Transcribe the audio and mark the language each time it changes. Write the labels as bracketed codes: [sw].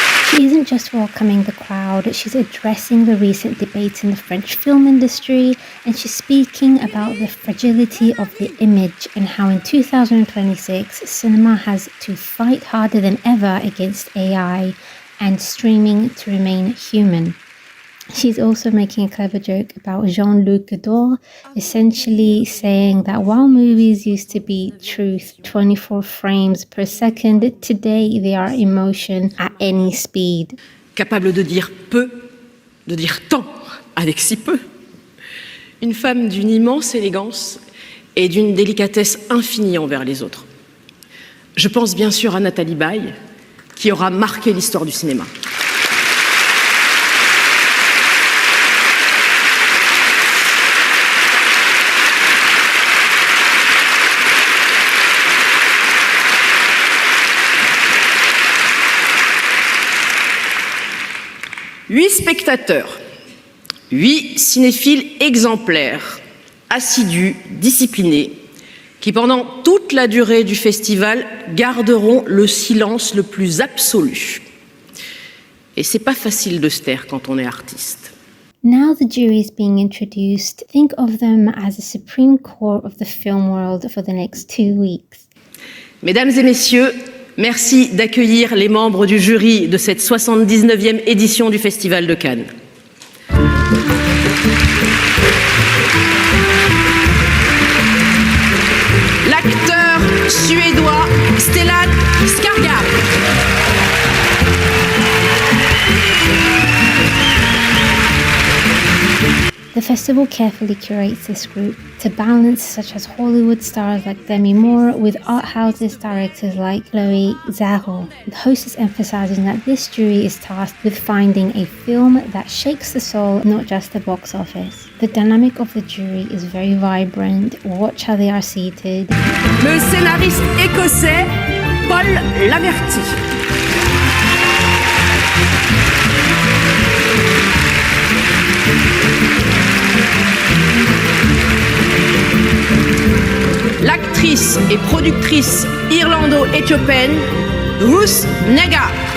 [en] She isn't just welcoming the crowd, she's addressing the recent debates in the French film industry, and she's speaking about the fragility of the image and how in 2026 cinema has to fight harder than ever against AI and streaming to remain human. She's also making a clever joke about Jean-Luc Godard, essentially saying that while movies used to be truth 24 frames per second, today they are emotion at any speed. [fr] Capable de dire peu, de dire tant avec si peu. Une femme d'une immense élégance et d'une délicatesse infinie envers les autres. Je pense bien sûr à Nathalie Baye, qui aura marqué l'histoire du cinéma. Huit spectateurs, 8 cinéphiles exemplaires, assidus, disciplinés, qui pendant toute la durée du festival garderont le silence le plus absolu. Et c'est pas facile de se taire quand on est artiste. [en] Now the jury is being introduced. Think of them as a supreme court of the film world for the next 2 weeks. [fr] Mesdames et messieurs, merci d'accueillir les membres du jury de cette 79e édition du Festival de Cannes. L'acteur suédois Stellan Skarsgård. [en] The festival carefully curates this group to balance such as Hollywood stars like Demi Moore with art houses directors like Chloe Zhao. The hostess emphasizing that this jury is tasked with finding a film that shakes the soul, not just the box office. The dynamic of the jury is very vibrant. Watch how they are seated. [fr] Le scénariste écossais Paul Laverty. L'actrice et productrice irlando-éthiopienne Ruth Negga.